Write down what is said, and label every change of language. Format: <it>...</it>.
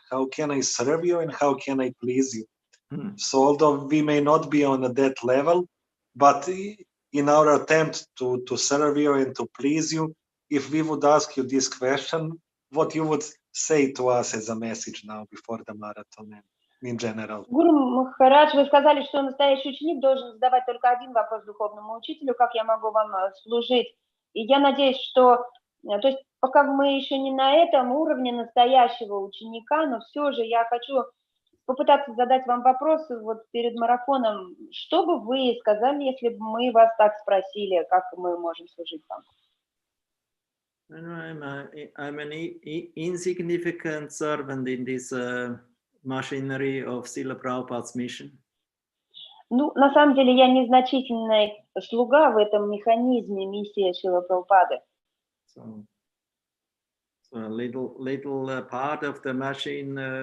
<en>How can I serve you and how can I please you? So although we may not be on that level, but in our attempt to serve you and to please you, if we would ask you this question, what you would say to us as a message now before the marathon and in general?</en> <ru>Гуру Махарадж, вы сказали, что настоящий ученик должен задавать только один вопрос духовному учителю, как я могу вам служить. И я надеюсь, что, то есть пока мы еще не на этом уровне настоящего ученика, но все же я хочу попытаться задать вам вопросы вот перед марафоном. Что бы вы сказали, если бы мы вас так спросили, как мы можем служить вам?</ru> <en>I'm an insignificant servant in this machinery of Srila Prabhupada's mission.</en> <ru>Ну, на самом деле, я незначительный слуга в этом механизме миссии Шрилы Прабхупады.</ru> <en>So a little part of the machine.</en>